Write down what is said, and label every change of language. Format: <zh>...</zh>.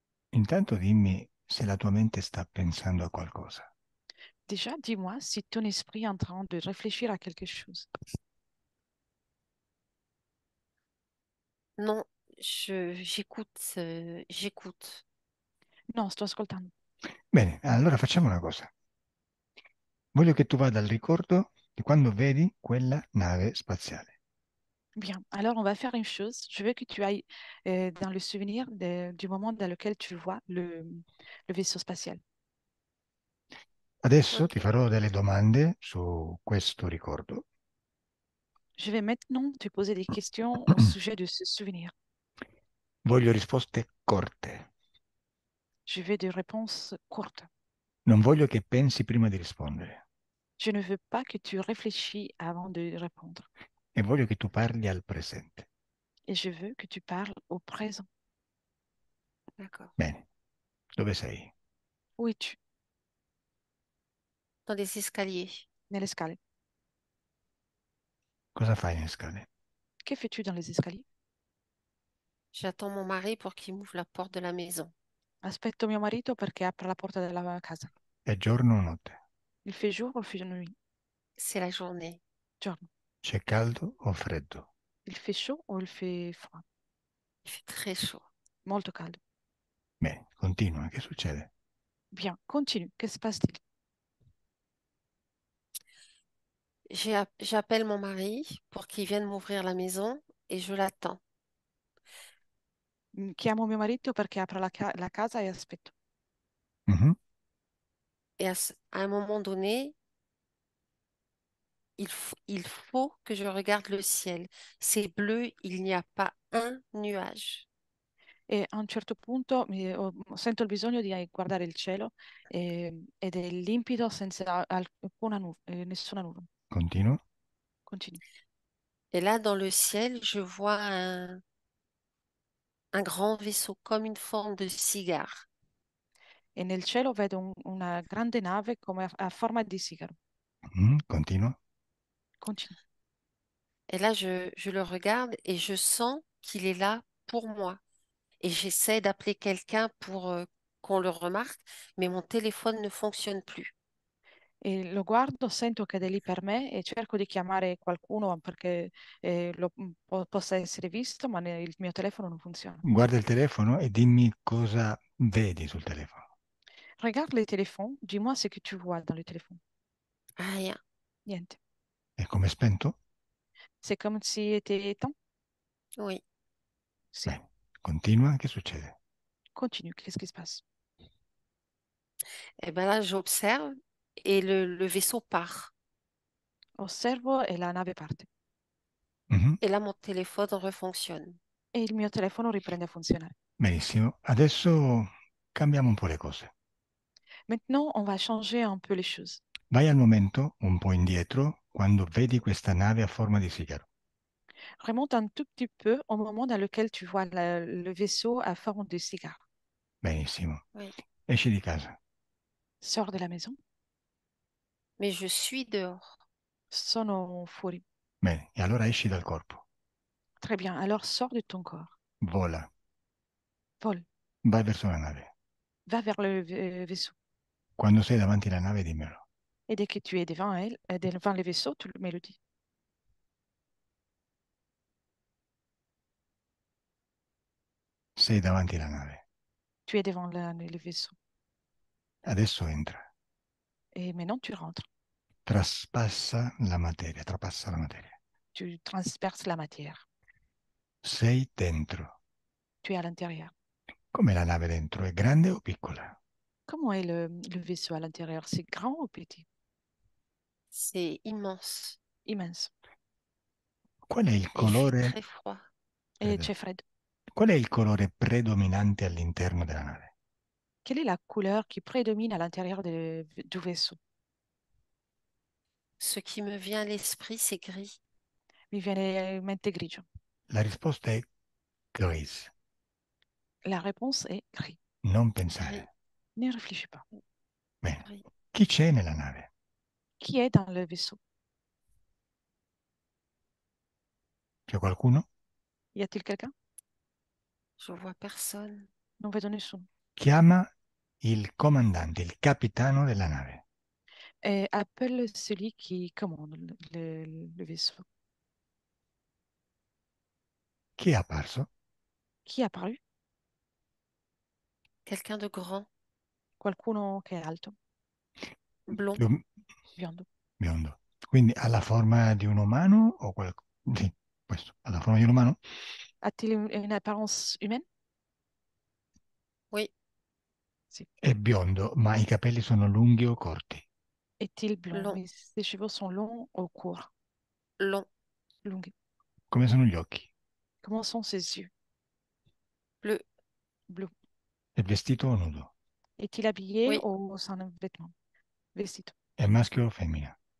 <it>Intanto dimmi se la tua mente sta pensando a qualcosa.</it> <fr>Déjà, dis-moi si ton esprit est en train de réfléchir à quelque chose. Non, j'écoute, j'écoute.</fr> <it>Non, sto ascoltando. Bene, allora facciamo una cosa. Voglio che tu vada al ricordo di quando vedi quella nave spaziale.</it> <fr>Bien, alors on va faire une chose. Je veux que tu ailles dans le souvenir du moment dans lequel tu vois le vaisseau spatial.</fr> <it>Adesso ti Ok. farò delle domande su questo ricordo.</it> <fr>Je vais maintenant te poser des questions au sujet de ce souvenir.</fr> <it>Voglio risposte corte.</it> <fr>Je veux des réponses courtes.</fr> <it>Non voglio che pensi prima di rispondere.</it> <fr>Je ne veux pas que tu réfléchis avant de répondre.</fr> <it>E voglio che tu parli al presente.</it> <fr>Et je veux que tu parles au présent. D'accord.</fr> <it>Bene, dove sei?</it> <fr>Où es-tu? Dans les escaliers.</fr> <it>Nelle scale. Cosa fai nelle scale?</it> <fr>Que fais-tu dans les escaliers? J'attends mon mari pour qu'il m'ouvre la porte de la maison.</fr> <it>Aspetto mio marito perché apre la porta della casa. È giorno o notte?</it> <fr>Il fait jour ou il fait nuit? C'est la journée.</fr> <it>Giorno. C'è caldo o freddo?</it> <fr>Il fait chaud ou il fait froid? Il fait très chaud.</fr> <it>Molto caldo. Bene, continua, che succede?</it> <fr>Bien, continue. Que se passe-t-il? J'appelle mon mari pour qu'il vienne m'ouvrir la maison et je l'attends.</fr> <it>Chiamo mio marito perché apre la casa e aspetto. Mhm.</it> <fr>Et à un moment donné, il faut que je regarde le ciel. C'est bleu, il n'y a pas un nuage.</fr> <it>E a un certo punto sento il bisogno di guardare il cielo, ed è limpido senza nessuna nuvola. Continua. Continui.</it> <fr>Et là, dans le ciel, je vois un grand vaisseau comme une forme de cigare.</fr> <it>E nel cielo vedo una grande nave come a forma di sigaro. Mhm, continua. Continui.</it> <fr>Et là, je le regarde et je sens qu'il est là pour moi. et j'essaie d'appeler quelqu'un pour qu'on le remarque, mais mon téléphone ne fonctionne plus.</fr> <it>E lo guardo, sento che è lì per me e cerco di chiamare qualcuno perché possa essere visto, ma il mio telefono non funziona. Guarda il telefono e dimmi cosa vedi sul telefono.</it> <fr>Regarde le téléphones, dis-moi ce que tu vois dans le téléphone. Rien.</fr> <it>Niente. È come spento?</it> <fr>C'est comme si était éteint? Oui.</fr> <it>Sì. Bene, continua, che succede?</it> <fr>Continue, qu'est-ce qui se passe? Et ben là, j'observe et le vaisseau part.</fr> <it>Osservo e la nave parte. Mhm.</it> <fr>Et là, mon téléphone refonctionne.</fr> <it>E il mio telefono riprende a funzionare. Benissimo, adesso cambiamo un po' le cose.</it> <fr>Maintenant, on va changer un peu les choses.</fr> <it>Vai al momento un po' indietro quando vedi questa nave a forma di sigaro.</it> <fr>Remonte un tout petit peu au moment dans lequel tu vois le vaisseau à forme de cigare.</fr> <it>Benissimo.</it> <fr>Oui.</fr> <it>Esci di casa.</it> <fr>Sors de la maison. Mais je suis dehors.</fr> <it>Sono fuori. Bene, e allora esci dal corpo.</it> <fr>Très bien. Alors sors de ton corps.</fr> <it>Vola,</it> <fr>Vole.</fr> <it>vai verso la nave.</it> <fr>Va vers le vaisseau.</fr> <it>Quando sei davanti alla nave, dimmelo.</it> <fr>Et dès que tu es devant elle, devant le vaisseau, tu me le dis.</fr> <it>Sei davanti alla nave.</it> <fr>Tu es devant le vaisseau.</fr> <it>Adesso entra.</it> <fr>Et maintenant, tu rentres.</fr> <it>Trapassa la materia.</it> <fr>Tu transperces la matière.</fr> <it>Sei dentro.</it> <fr>Tu es à l'intérieur.</fr> <it>Come la nave dentro? È grande o piccola?</it> <fr>Comment est le vaisseau à l'intérieur? C'est grand ou petit? C'est immense. Immense.</fr> <it>Qual è il</it> <fr>Et il fait</fr> <it>colore?</it> <fr>très froid. Et</fr> <it>Credo. c'è freddo. Qual è il colore predominante all'interno della nave?</it> <fr>Quelle est la couleur qui prédomine à l'intérieur du vaisseau? Ce qui me vient à l'esprit, c'est gris.</fr> <it>Mi viene in mente grigio. La risposta è gris.</it> <fr>La réponse est gris.</fr> <it>Non pensare.</it> <fr>Ne réfléchis pas.</fr> <it>Bene.</it> <fr>gris.</fr> <it>Chi c'è nella nave?</it> <fr>Qui est dans le vaisseau?</fr> <it>C'è qualcuno?</it> <fr>Y a-t-il quelqu'un? Je vois personne.</fr> <it>Non vedo nessuno. Chiama il comandante, il capitano della nave.</it> <fr>Et appelle celui qui commande le vaisseau.</fr> <it>Chi è apparso?</it> <fr>Qui è apparu? Quelqu'un de grand,</fr> <it>Qualcuno che è alto,</it> <fr>blond.</fr> <it>Più biondo. biondo. Quindi ha la forma di un umano o qualcosa? Sì, questo. Ha la forma di un umano?</it> <fr>A-t-il une apparence humaine? Oui,</fr> <it>Sì. È biondo, ma i capelli sono lunghi o corti?</it> <fr>Est-il blond? long, Mais ses cheveux sont longs ou courts? long, Longs.</fr> <it>Come sono gli occhi?</it> <fr>Comment sont ses yeux? bleu. Bleu.</fr> <it>È vestito o nudo?</it> <fr>Est-il habillé Oui, ou sans un vêtement?</fr> <it>Vestito. È maschio o femmina?</it>